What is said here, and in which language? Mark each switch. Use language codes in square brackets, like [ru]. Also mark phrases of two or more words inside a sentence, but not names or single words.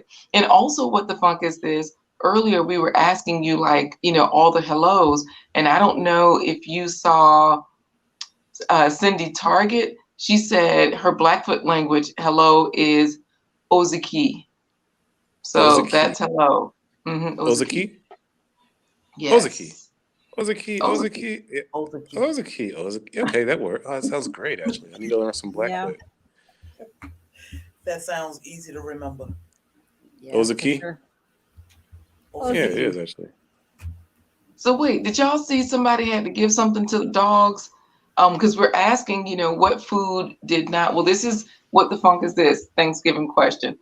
[en] And also, what the funk is this? Earlier, we were asking you like, all the hellos, and I don't know if you saw Cindy Target. She said her Blackfoot language hello is Oziki. So Ozaki. that's hello. Oziki. Ozaki? Ozaki. Yes. Ozaki. Oziki. Ozaki. Yeah. Ozaki. Ozaki. Ozaki. Okay, that worked. Oh, that sounds great, actually. I need to learn some Yeah, Blackfoot. That sounds easy to remember. yeah, for Ozaki? sure. Yeah, it Ozaki. is, Ozaki. actually. So wait, did y'all see somebody had to give something to the dogs? Because we're asking, what food did not, well, this is what the funk is this Thanksgiving question.